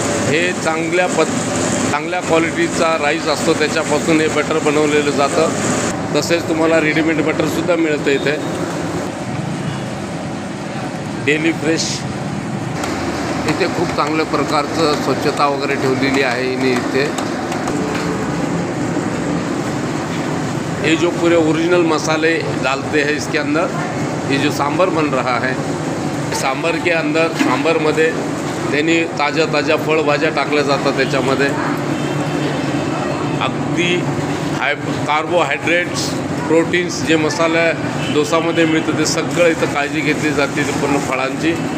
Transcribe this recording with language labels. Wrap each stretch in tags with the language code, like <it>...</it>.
<mr>हे चांगल्या क्वालिटीचा राईस असतो, त्याच्यापासून हे बटर बनवलेलं जातं. तसेच तुम्हाला रेडीमेड बटरसुद्धा मिळतं इथे. डेली फ्रेश इथे खूप चांगल्या प्रकारचं स्वच्छता वगैरे ठेवलेली आहे इथे.</mr> <hi>ये जो पूरे ओरिजिनल मसाले डालते हैं इसके अंदर. ये जो सांभर बन रहा है, सांभर के अंदर</hi> <mr>सांभरमध्ये त्यांनी ताज्या फळभाज्या टाकल्या जातात. त्याच्यामध्ये अगदी कार्बोहायड्रेट्स, प्रोटीन्स जे मसाला डोसामध्ये मिळतं ते सगळं इथं काळजी घेतली जाते पूर्ण फळांची.</mr>